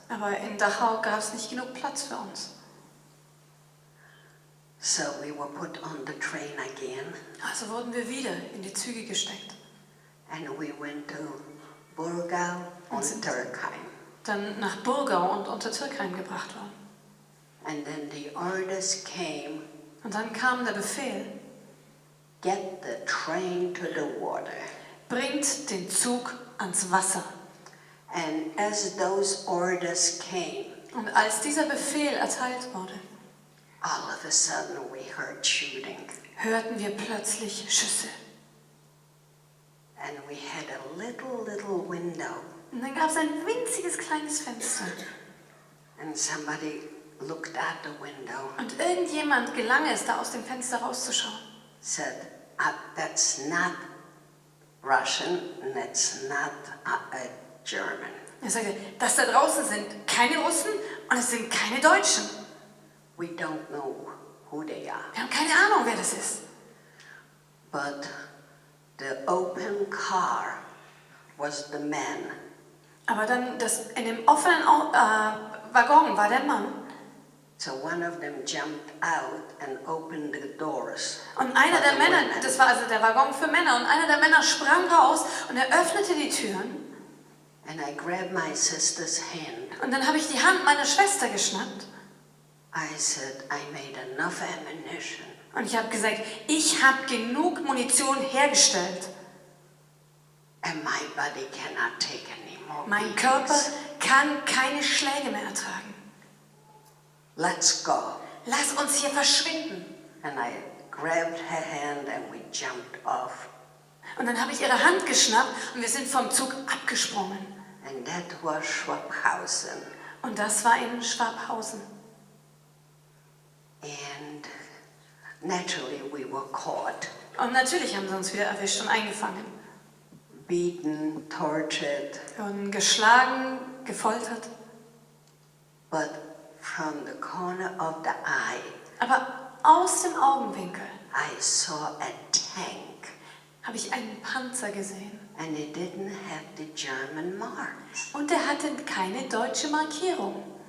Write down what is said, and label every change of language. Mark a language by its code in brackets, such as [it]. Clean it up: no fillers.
[de] Aber in Dachau gab es nicht genug Platz für uns. [en] So we were put on the train again. [de] Also wurden wir wieder in die Züge gesteckt. [en] And we went to Burgau und Turkheim. [de] Dann nach Burgau und Untertürkheim gebracht worden. [en] And then the orders came, [de] Und dann kam der Befehl, [en] get the train to the water. [de] bringt den Zug ans Wasser. [en] And as those orders came, [de] Und als dieser Befehl erteilt wurde, [en] all of a sudden we heard shooting. [de] hörten wir plötzlich Schüsse. [en] And we had a little window. [de] Und dann gab es ein winziges kleines Fenster. [en] And somebody looked out the window, [de] Und irgendjemand gelang es, da aus dem Fenster rauszuschauen. [en] said, that's not Russian, and that's not German. [de] Er sagte, das da draußen sind keine Russen und es sind keine Deutschen. [en] We don't know who they are. [de] Wir haben keine Ahnung, wer das ist. [en] But the open car was the man. [de] Aber dann in dem offenen Waggon war der Mann. [en] So one of them jumped out and opened the doors. [de] Und einer [en] for [de] der [en] the [de] Männer, [en] women. [de] das war also der Waggon für Männer, und einer der Männer sprang raus und er öffnete die Türen. [en] And I grabbed my sister's hand [de] Und dann habe ich die Hand meiner Schwester geschnappt. [en] I said, I made enough ammunition. [de] Und ich habe gesagt, ich habe genug Munition hergestellt. [en] And my body cannot take any more [de] Mein [en] beatings. [de] Körper kann keine Schläge mehr ertragen. [en] Let's go. [de] Lass uns hier verschwinden. [en] And I grabbed her hand and we jumped off. [de] Und dann habe ich ihre Hand geschnappt und wir sind vom Zug abgesprungen. [en] And that was Schwabhausen. [de] Und das war in Schwabhausen. [en] And naturally we were caught, [de] Und natürlich haben sie uns wieder erwischt und eingefangen. [en] beaten, tortured. [de] Wir wurden geschlagen, gefoltert. [en] But from the corner of the eye, [de] Aber aus dem Augenwinkel [en] I saw a tank. [de] habe ich einen Panzer gesehen. [en] And it didn't have the German marks. [de] Und er hatte keine deutsche Markierung.